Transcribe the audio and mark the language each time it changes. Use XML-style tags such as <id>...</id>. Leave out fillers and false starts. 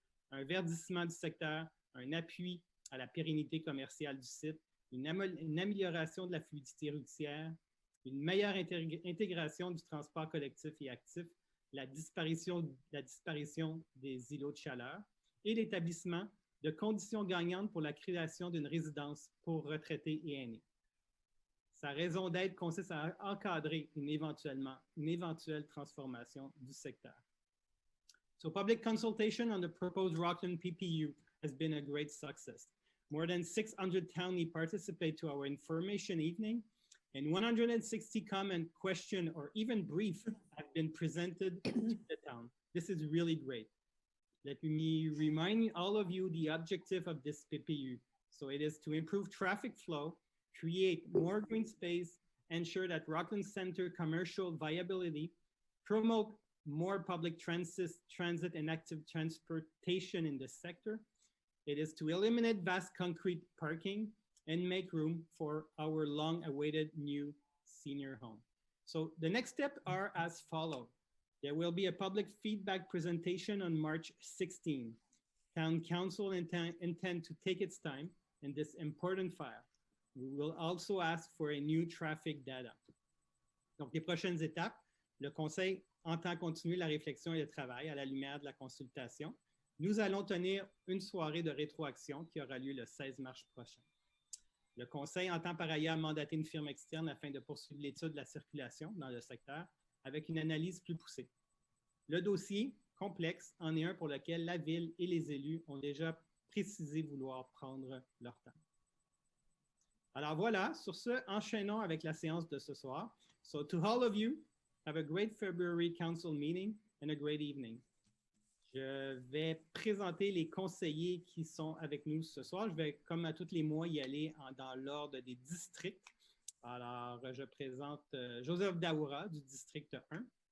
<fr>Un verdissement du secteur, un appui à la pérennité commerciale du site, une amélioration de la fluidité routière, une meilleure intégration du transport collectif et actif, la disparition des îlots de chaleur et l'établissement de conditions gagnantes pour la création d'une résidence pour retraités et aînés. Sa raison d'être consiste à encadrer une éventuelle transformation du secteur.</fr> <en>So public consultation on the proposed Rockland PPU has been a great success. More than 600 townies participate to our information evening, and 160 comment, question, or even brief have been presented to the town. This is really great. Let me remind all of you the objective of this PPU. So it is to improve traffic flow, create more green space, ensure that Rockland Center commercial viability, promote more public transit and active transportation in the sector. It is to eliminate vast concrete parking and make room for our long-awaited new senior home. So the next steps are as follows. There will be a public feedback presentation on March 16. Town Council intend to take its time in this important file. We will also ask for a new traffic data.</en> <fr>Donc, les prochaines étapes, le Conseil entend continuer la réflexion et le travail à la lumière de la consultation. Nous allons tenir une soirée de rétroaction qui aura lieu le 16 mars prochain. Le Conseil entend par ailleurs mandater une firme externe afin de poursuivre l'étude de la circulation dans le secteur avec une analyse plus poussée. Le dossier complexe en est un pour lequel la Ville et les élus ont déjà précisé vouloir prendre leur temps. Alors voilà, sur ce, enchaînons avec la séance de ce soir.</fr> <en>So to all of you, have a great February Council meeting and a great evening.</en> <fr>Je vais présenter les conseillers qui sont avec nous ce soir. Je vais, comme à tous les mois, y aller dans l'ordre des districts. Alors, je présente Joseph Daoura du district 1.</fr>